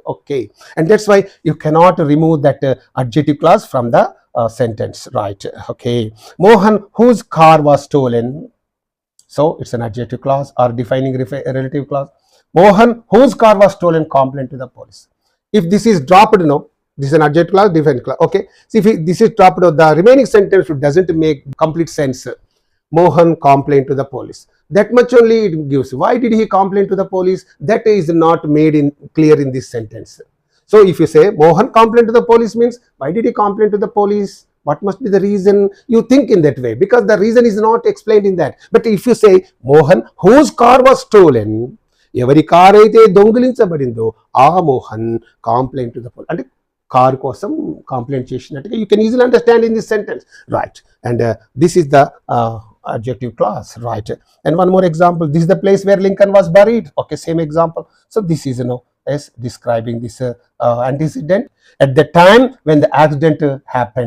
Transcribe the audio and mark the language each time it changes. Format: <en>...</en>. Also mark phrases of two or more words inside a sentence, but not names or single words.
<en>Okay, and that's why you cannot remove that adjective clause from the sentence, right? Okay, Mohan, whose car was stolen. So it's an adjective clause or defining relative clause. Mohan, whose car was stolen, complained to the police. If this is dropped, this is an adjective clause, defining clause. Okay, see, if this is dropped, the remaining sentence doesn't make complete sense. Mohan complained to the police. That much only it gives. Why did he complain to the police? That is not made clear in this sentence. So if you say Mohan complained to the police means, why did he complain to the police? What must be the reason? You think in that way because the reason is not explained in that. But if you say Mohan, whose car was stolen,</en> <te>ఎవరి కార్ అయితే దొంగిలించబడిందో ఆ మోహన్</te> <en>complaint to the police.</en> <te>అంటే కార్ కోసం కంప్లైంట్ చేసినట్టుగా</te> <en>you can easily understand in this sentence, right? And this is the adjective clause, right? And one more example, this is the place where Lincoln was buried. Okay, same example. So this is as describing this antecedent at the time when the accident happened.</en>